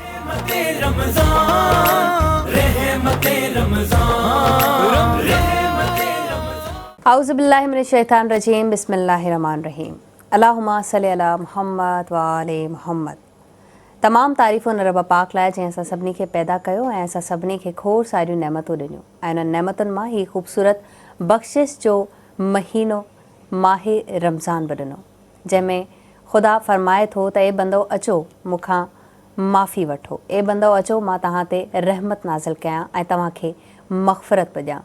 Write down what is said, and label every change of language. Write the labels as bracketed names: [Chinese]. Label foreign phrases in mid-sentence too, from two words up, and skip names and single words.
[Arabic] أعوذ بالله من الشيطان الرجيم بسم الله الرحمن الرحيم اللهم صل على محمد وآل محمد. [Sindhi] तमाम तारीफ़ूं उन रब पाक लाइ जंहिं असां सभिनी खे पैदा कयो ऐं असां सभिनी खे खोड़ सारियूं नेमतूं ॾिनियूं ऐं उन्हनि नेमतुनि मां ही ख़ूबसूरत बख़्शिश जो महीनो माहे रमज़ान बि ॾिनो, जंहिंमें ख़ुदा फ़रमाए थो त ए बंदो अचो मूंखां माफ़ी वठो, ए बंदो अचो मां तव्हां ते रहमत नाज़िल कयां ऐं तव्हांखे मग़फ़िरत बि ॾियां।